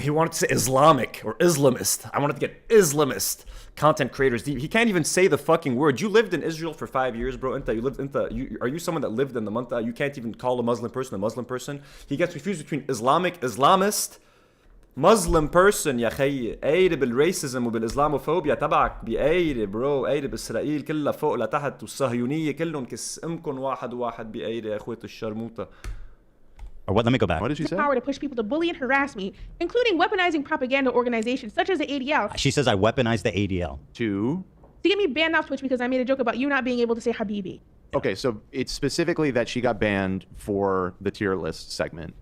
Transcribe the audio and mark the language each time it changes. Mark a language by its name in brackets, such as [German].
[English] He wanted to say Islamic or Islamist. I wanted to get Islamist content creators. He can't even say the fucking word. You lived in Israel for 5 years, bro. Are you someone that lived in the Manta? You can't even call a Muslim person. He gets confused between Islamic, Islamist, Muslim person. [Arabic] يا خيي قاير بالريسيزم وبالإسلاموفوبيا تبعك بقاير برو قاير بإسرائيل كلها فوق لتحت والصهيونية كلهم كس أمكن واحد بقاير يا أخوة الشرموطة. [English] Or what? Let me go back. What did she say? Power to push people to bully and harass me, including weaponizing propaganda organizations such as the ADL. She says I weaponized the ADL to get me banned off Twitch because I made a joke about you not being able to say Habibi. Okay, so it's specifically that she got banned for the tier list segment